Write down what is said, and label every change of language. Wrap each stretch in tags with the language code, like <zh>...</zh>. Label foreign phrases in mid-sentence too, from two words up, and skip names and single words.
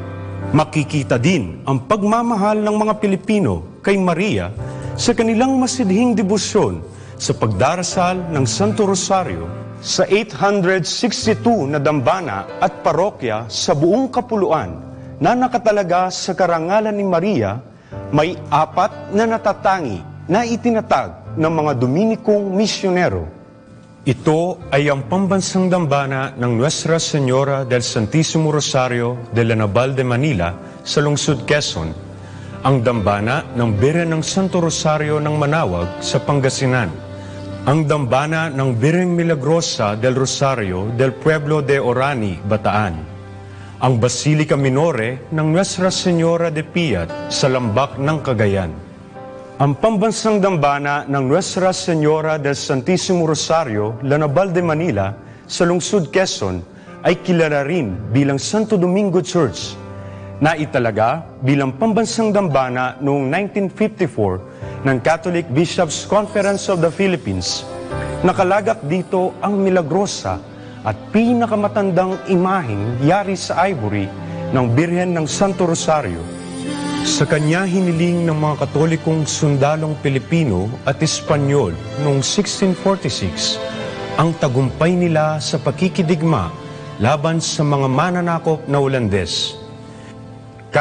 <tl>Makikita din ang pagmamahal ng mga Pilipino kay Maria sa kanilang masidhing debosyon sa pagdarasal ng Santo Rosario sa 862 na dambana at parokya sa buong kapuluan na nakatalaga sa karangalan ni Maria, may 4 na natatangi na itinatag ng mga Dominikong misyonero. Ito ay ang pambansang dambana ng Nuestra Señora del Santísimo Rosario de la Naval de Manila sa lungsod Quezon, ang dambana ng Birhen ng Santo Rosario ng Manawag sa Pangasinan, ang dambana ng Birheng Milagrosa del Rosario del Pueblo de Orani, Bataan, ang Basilica Minore ng Nuestra Señora de Piat sa Lambak ng Cagayan, ang pambansang dambana ng Nuestra Señora del Santísimo Rosario, La Naval de Manila sa lungsod Quezon ay kilala rin bilang Santo Domingo Church, na italaga bilang pambansang dambana noong 1954 ng Catholic Bishops' Conference of the Philippines. Nakalagak dito ang Milagrosa at pinakamatandang imaheng yari sa ivory ng Birhen ng Santo Rosario. Sa kanya hiniling ng mga Katolikong sundalong Pilipino at Espanyol noong 1646 ang tagumpay nila sa pakikidigma laban sa mga mananakop na Holandes.</tl>